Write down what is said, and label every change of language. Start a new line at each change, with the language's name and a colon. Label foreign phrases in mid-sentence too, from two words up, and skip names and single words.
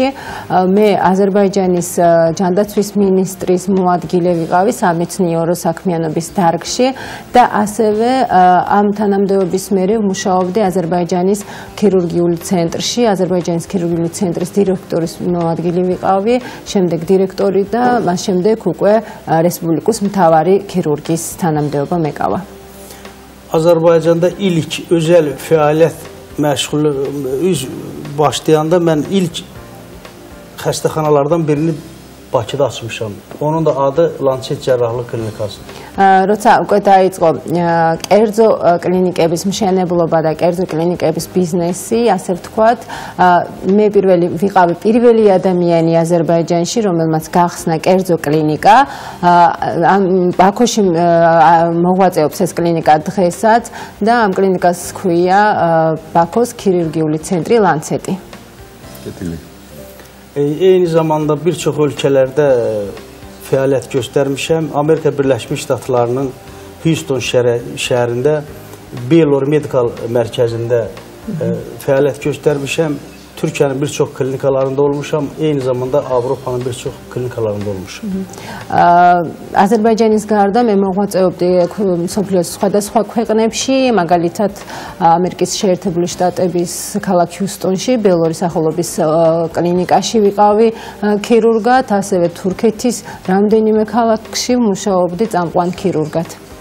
Georgian: მე აზერბაიჯანის ჯანდაცვის მინისტრის მოადგილე ვიყავი სამეცნიერო საქმიანობის დარგში და ასევე ამ თანამდებობის მერე ვმუშაობდი აზერბაიჯანის ქირურგიული ცენტრში, აზერბაიჯანის ქირურგიული ცენტრის დირექტორის მოადგილე ვიყავი, შემდეგ დირექტორი და მას შემდეგ უკვე რესპუბლიკის მთავარი ქირურგის თანამდებობა მეკავა.
Azerbaijani: Azərbaycanda ilk özəl fəaliyyət məşğulu başlayanda mən ilk xəstəxanalardan birini Bakıda açmışam. Onun da adı Lançet Cərrahlıq Klinikası.
Georgian: როცა უკვე დაიწყო კერძო კლინიკების მშენებლობა და კერძო კლინიკების ბიზნესი, ასე ვთქვათ, მე ვიყავი პირველი ადამიანი აზერბაიჯანში, რომელმაც გახსნა კერძო კლინიკა. ბაქოში მოღვაწეობს ეს კლინიკა დღესაც და ამ კლინიკას ჰქვია ბაქოს ქირურგიული ცენტრი ლანცეტი.
Azerbaijani: Eyni zamanda bir çox ölkələrdə fəaliyyət göstərmişəm. Amerika Birləşmiş Ştatlarının Houston şəhərində Baylor Medical Mərkəzində fəaliyyət göstərmişəm. Türkiyənin bir çox klinikalarında olmuşam, eyni zamanda Avropanın bir çox klinikalarında olmuşam.
Georgian: აზერბაიჯანის გარდა მე მოღვაწეობდი მსოფლიოს სხვადასხვა ქვეყნებში, მაგალითად ამერიკის შეერთებული შტატების ქალაქ ჰიუსტონში, ბეილორის სახელობის კლინიკაში ვიყავი ქირურგად, ასევე თურქეთის რამდენიმე ქალაქში მუშაობდი წამყვან ქირურგად.